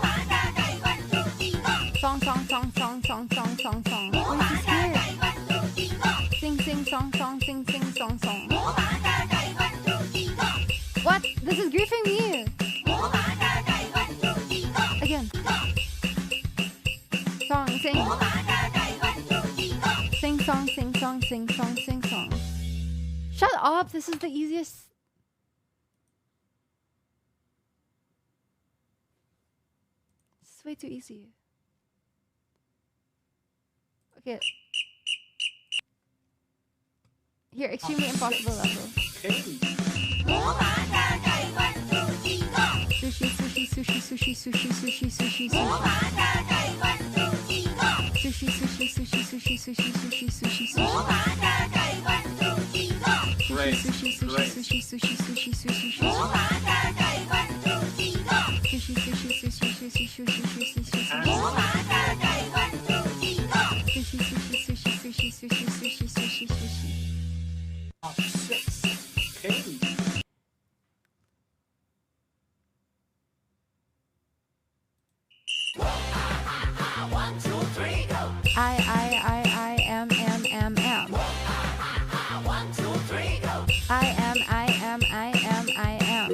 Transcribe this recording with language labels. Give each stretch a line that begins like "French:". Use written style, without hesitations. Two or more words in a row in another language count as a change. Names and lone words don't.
English: Song, song, song, song, song, song, song, song. What is this here? Sing, sing, song, song, sing, sing, song, song. What? This is griefing me. Again. Song, sing. Sing, song, sing, song, sing, song, sing, song. Shut up. This is the easiest. This is way too easy. Okay. Here, extremely impossible level. Sushi, sushi, sushi, sushi, sushi, sushi, sushi, sushi. Sushi, sushi, sushi, sushi, sushi, sushi, sushi, sushi. Great. Sushi, sushi, sushi, sushi, sushi, sushi, sushi. Sushi, sushi, sushi, sushi, sushi, sushi, sushi, sushi. Sushi, sushi, sushi, sushi, sushi, sushi, sushi, sushi. I am. I am.